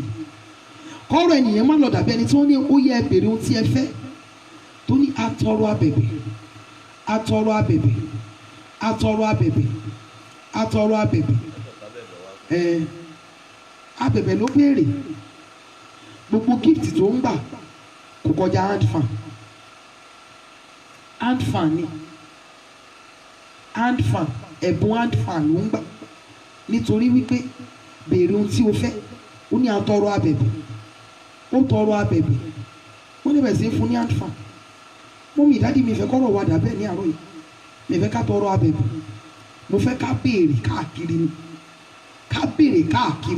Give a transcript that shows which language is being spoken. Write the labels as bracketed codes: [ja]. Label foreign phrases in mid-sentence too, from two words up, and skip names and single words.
[yo] Kọ́rọ̀ ènìyàn má lọ dàbí ẹni tó ní ó yẹ ẹ béèrè ohun tí ẹ fẹ́, tó ní atọrọ abẹ̀bẹ̀, atọrọ abẹ̀bẹ̀, atọrọ abẹ̀bẹ̀, atọrọ abẹ̀bẹ̀. Abẹ̀bẹ̀ ló béèrè. Gbogbo gift tó ń gbà kò kọjá [en] hand fan. Hand fan [yo] ni, [en] hand fan, [yo] ẹ̀bùn [en] hand fan [yo] ló ń gbà. Nítorí wípé béèrè ohun tí o fẹ́, ó ní atọrọ abẹ̀bẹ̀, ó tọrọ abẹ̀bẹ̀, ó ní bẹ̀rẹ̀ sí fún ní [en] hand fan. [yo] Mọ́mí ìdádì mi fẹ́ kọ́rọ̀ wà dàbẹ́ ní àárọ̀ yìí, mi fẹ́ ká tọrọ abẹ̀bẹ̀, mo fẹ́ ká béèrè káàkiri ni, ká béèrè káàkiri.